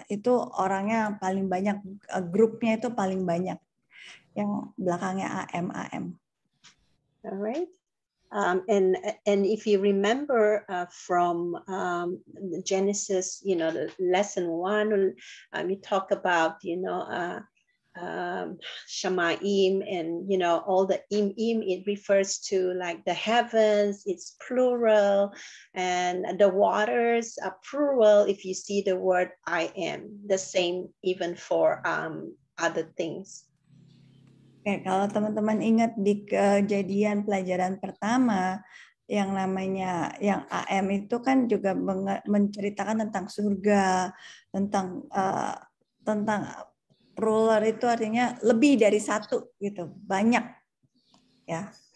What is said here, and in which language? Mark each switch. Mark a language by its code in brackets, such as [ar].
[id] Itu orangnya paling banyak, grupnya itu paling banyak yang belakangnya AM. [en] Alright. And if you remember from Genesis, you know, the lesson 1, you talk about, you know, Shamaim and, you know, all the im, it refers to like the heavens, it's plural, and the waters are plural. If you see the word I am, the same even for other things. [id] Oke, kalau teman-teman ingat di kejadian pelajaran pertama, yang namanya yang AM itu kan juga menceritakan tentang surga, tentang plural itu artinya lebih dari satu gitu, banyak ya.